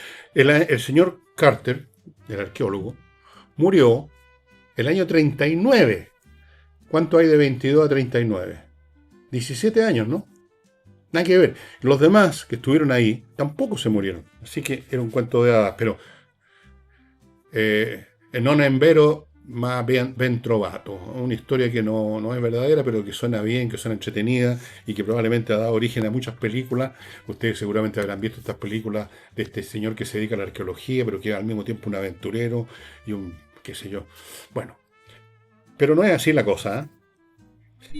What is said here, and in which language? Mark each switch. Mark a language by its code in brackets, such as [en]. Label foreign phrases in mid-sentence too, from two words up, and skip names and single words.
[es] El señor Carter, el arqueólogo, murió el año 39. ¿Cuánto hay de 22 a 39? 17 años, ¿no? Nada que ver. Los demás que estuvieron ahí tampoco se murieron. Así que era un cuento de hadas. [it] Pero non è vero, ma ben trovato. [es] Una historia que no es verdadera, pero que suena bien, que suena entretenida y que probablemente ha dado origen a muchas películas. Ustedes seguramente habrán visto estas películas de este señor que se dedica a la arqueología, pero que es al mismo tiempo un aventurero y un qué sé yo. Bueno, pero no es así la cosa, ¿eh?